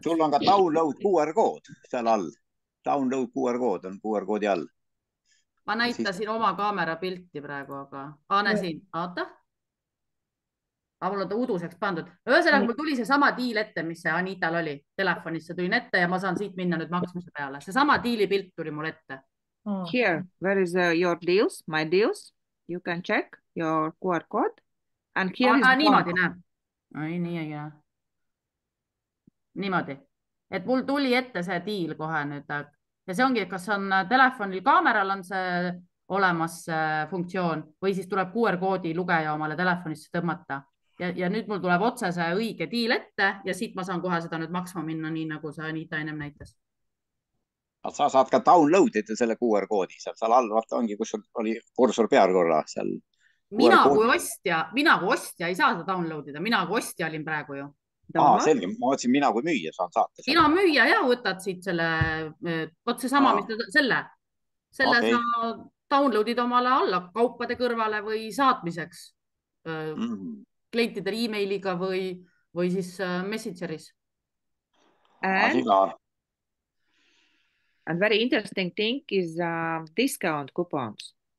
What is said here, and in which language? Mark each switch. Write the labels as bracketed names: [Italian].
[Estonian] Sul on ka download QR-kood seal all. Download QR-kood on QR-koodi all. Ma näitasin oma kaamera pilti praegu, aga siin, oota. Aga mul on ta uduseks pandud. Ühesõnaga, mul tuli see sama diil ette, mis see Anital oli. Telefonisse tulin ette ja ma saan siit minna nüüd maksmise peale. See sama diili pilt tuli mul ette. [English] Here, where is your deals, my deals? You can check your QR code. And here is [Estonian] niimoodi näeb. Nii ei näe. Niimoodi. Et mul tuli ette see diil kohe nüüd. Ja see ongi, kas on telefonil kaameral on see olemas funktsioon või siis tuleb QR-koodi lugeja omale telefonisse tõmmata. Ja nüüd mul tuleb otse see õige diil ette ja siit ma saan kohe seda nüüd maksma minna, nii nagu see Anita ennem näitas. Sa saad ka downloadida selle QR-koodi. Seal all vaata ongi, kus oli kursor peal korra seal. Mina kui ostja ei saa seda downloadida. Mina kui ostja olin praegu ju. Selge, ma mõtlesin, mina kui müüja saan saata. Sina müüja ja võtad siit selle, võt see sama, mis selle sa downloadid omale alla kaupade kõrvale või saatmiseks klientidele e-mailiga või siis Messengeris. [English] And very interesting thing is discount coupons.